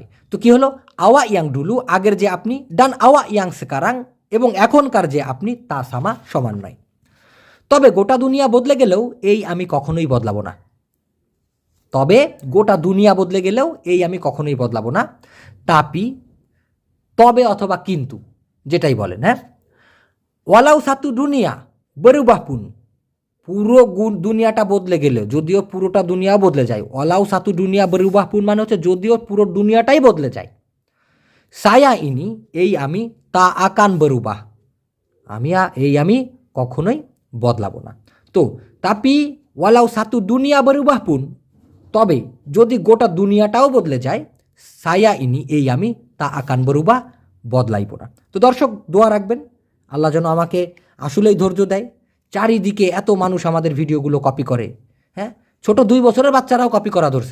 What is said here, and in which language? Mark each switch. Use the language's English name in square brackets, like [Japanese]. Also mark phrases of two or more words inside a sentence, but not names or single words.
[Bangla] তো কি হলো, [Malay] awak yang dulu [Bangla] আগের যে আপনি, [Malay] dan awak yang sekarang [Bangla] এবং এখনকার যে আপনি, [Malay] tak sama [Bangla] সমান নয়। তবে গোটা দুনিয়া বদলে গেলেও এই আমি কখনোই বদলাবো না। তবে গোটা দুনিয়া বদলে গেলেও এই আমি কখনোই বদলাবো না। তাপি তবে অথবা কিন্তু যেটাই বলেন। [Malay] হ্যাঁ, walau satu dunia berubah pun, [Bangla] পুরো দুনিয়াটা বদলে গেলেও, যদিও পুরোটা দুনিয়া বদলে যায়। [Malay] walau satu dunia berubah pun [Bangla] মানে হচ্ছে যদিও পুরো দুনিয়াটাই বদলে যায়। [Malay] saya ini [Bangla] এই আমি, [Malay] tak akan berubah [Bangla] এই আমি কখনোই বদলাবো না। [Malay] to tapi walau satu dunia berubah pun, [Bangla] তবে যদি গোটা দুনিয়াটাও বদলে যায়, [Malay] saya ini [Bangla] এই আমি, [Malay] tak akan berubah [Bangla] বদলাইব না। তো দর্শক, দোয়া রাখবেন আল্লাহ যেন আমাকে আসলেই ধৈর্য দেয়। চারিদিকে এত মানুষ আমাদের ভিডিওগুলো কপি করে। হ্যাঁ, ছোট 2 বছরের বাচ্চারাও কপি করা ধরছে।